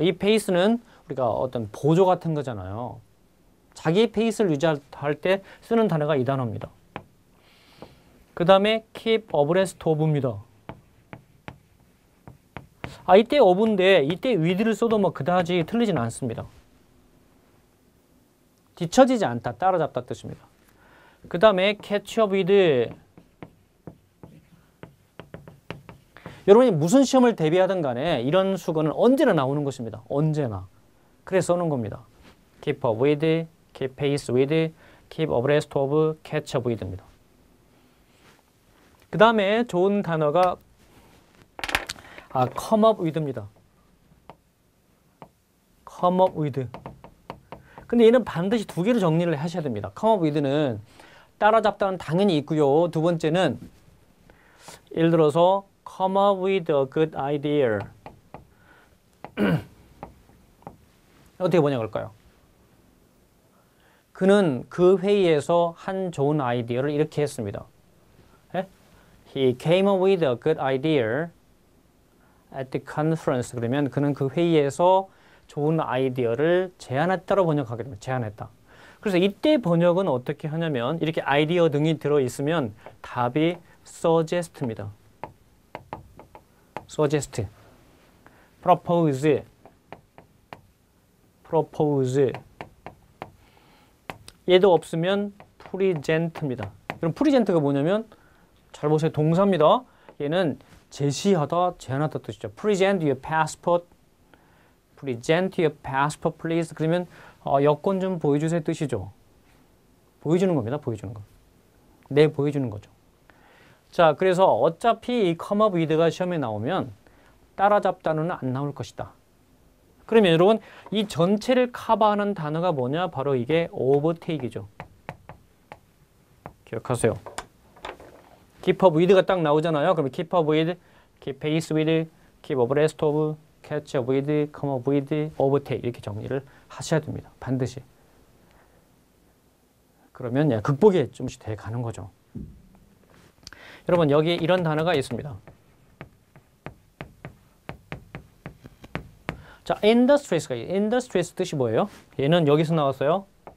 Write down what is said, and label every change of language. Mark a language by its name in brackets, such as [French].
[Korean] 이 pace는 우리가 어떤 보조 같은 거잖아요. 자기 페이스를 유지할 때 쓰는 단어가 이 단어입니다. 그 다음에 [English] keep abreast of [Korean] 입니다. 이때 of인데 이때 with를 써도 뭐 그다지 틀리진 않습니다. 뒤처지지 않다, 따라잡다 뜻입니다. 그 다음에 [English] catch up with. [Korean] 여러분이 무슨 시험을 대비하든 간에 이런 수거는 언제나 나오는 것입니다. 언제나. 그래서 써놓은 겁니다. [English] keep up with, keep pace with, keep abreast of, catch up with입니다. [Korean] 그 다음에 좋은 단어가 [English] come up with [Korean] 입니다. [English] come up with. [Korean] 근데 얘는 반드시 두 개로 정리를 하셔야 됩니다. [English] come up with [Korean] 는 따라잡다는 당연히 있고요. 두 번째는 예를 들어서 [English] come up with a good idea. [Korean] 어떻게 번역할까요? 그는 그 회의에서 한 좋은 아이디어를 이렇게 했습니다. [English] He came up with a good idea at the conference. [Korean] 그러면 그는 그 회의에서 좋은 아이디어를 제안했다로 번역하게 됩니다. 제안했다. 그래서 이때 번역은 어떻게 하냐면 이렇게 아이디어 등이 들어있으면 답이 suggest입니다. [English] suggest, propose, propose. [Korean] 얘도 없으면 present입니다. 그럼 present가 뭐냐면 잘 보세요. 동사입니다. 얘는 제시하다, 제안하다 뜻이죠. [English] present your passport, present your passport please. [Korean] 그러면 여권 좀 보여주세요 뜻이죠. 보여주는 겁니다. 보여주는 거. 네, 보여주는 거죠. 자, 그래서 어차피 이 [English] come up with [Korean] 가 시험에 나오면 따라잡다는 안 나올 것이다. 그러면 여러분 이 전체를 커버하는 단어가 뭐냐? 바로 이게 overtake이죠. 기억하세요. [English] keep up with [Korean] 가 딱 나오잖아요. 그러면 [English] keep up with, keep pace with, keep abreast of, catch up with, come up with, overtake [Korean] 이렇게 정리를 하셔야 됩니다. 반드시. 그러면 극복이 좀씩 돼 가는 거죠. 여러분 여기 이런 단어가 있습니다. 자, industries가 industries 뜻이 뭐예요? 얘는 여기서 나왔어요.